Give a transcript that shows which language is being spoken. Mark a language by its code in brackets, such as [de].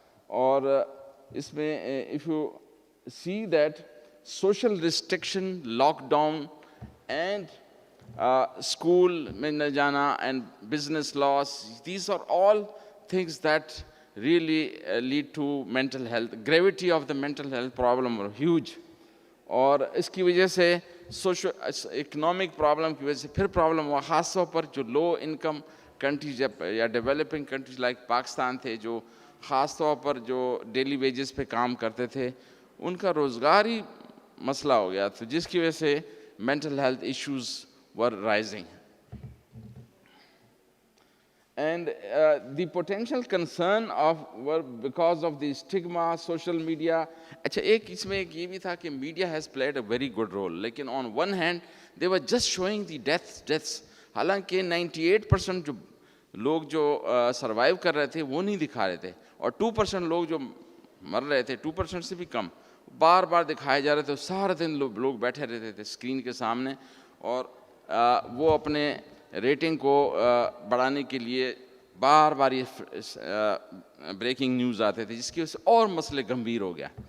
[ur] اور اس میں [en] if you see that social restriction, lockdown and school [ur] میں نہ جانا [en] And business loss, these are all things that really lead to mental health. Gravity of the mental health problem are huge. [ur] اور اس کی وجہ سے socio economic problem کی وجہ سے پھر پرابلم ہوا, خاص طور پر جو لو انکم کنٹریز یا ڈیولپنگ کنٹریز لائک پاکستان تھے, جو خاص طور پر جو ڈیلی ویجز پہ کام کرتے تھے, ان کا روزگار ہی مسئلہ ہو گیا, تو جس کی وجہ سے [en] Mental health issues were rising. And the potential concern were because of the stigma, social media. [ur] اچھا ایک اس میں ایک یہ بھی تھا کہ [en] media has played a very good role, لیکن on one hand they were just showing the deaths. [ur] حالانکہ 98% جو لوگ جو سروائیو کر رہے تھے وہ نہیں دکھا رہے تھے, اور 2% لوگ جو مر رہے تھے, 2% سے بھی کم, بار بار دکھائے جا رہے تھے. سارا دن لوگ بیٹھے رہتے تھے اسکرین کے سامنے, اور وہ اپنے ریٹنگ کو بڑھانے کے لیے بار بار یہ بریکنگ نیوز آتے تھے, جس کی وجہ سے اور مسئلے گمبھیر ہو گیا.